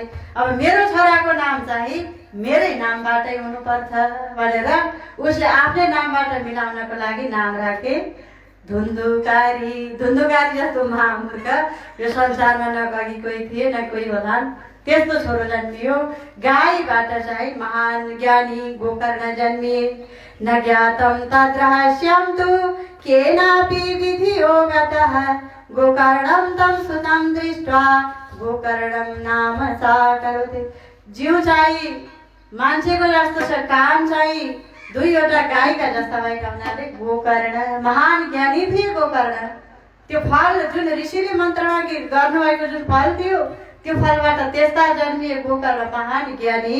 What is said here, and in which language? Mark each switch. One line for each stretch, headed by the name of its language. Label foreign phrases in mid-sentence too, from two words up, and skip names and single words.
Nepali: अब मेरो छोराको नाम चाहिँ मेरै नामबाटै हुनुपर्छ भनेर उसले आफ्नै नामबाट मिलाउनको लागि नाम राखे धुन्धुकारी। धुन्धुकारी जस्तो महामूर्ख यो संसारमा न अघि कोही थिए न कोही होलान्। त्यस्तो छोरो जन्मियो। गाईबाट चाहिँ महान ज्ञानी गोकर्ण जन्मिए।
Sanskrit: न ज्ञातं तद्रहस्यं तु केनापि विधियो गतः गोकर्णं तं सुतं दृष्ट्वा गोकर्णं नाम साकरोति।
Nepali: जिउ चाहिँ मान्छेको जस्तो छ, कान चाहिँ 2वटा गाईका जस्ता भएका हुनाले गोकर्ण महान ज्ञानी थिए गोकर्ण। त्यो फल जुन ऋषिले मन्त्रमा गर्नुभएको जुन फल थियो त्यो फलबाट त्यस्ता जन्मिए गोकर्ण महान ज्ञानी।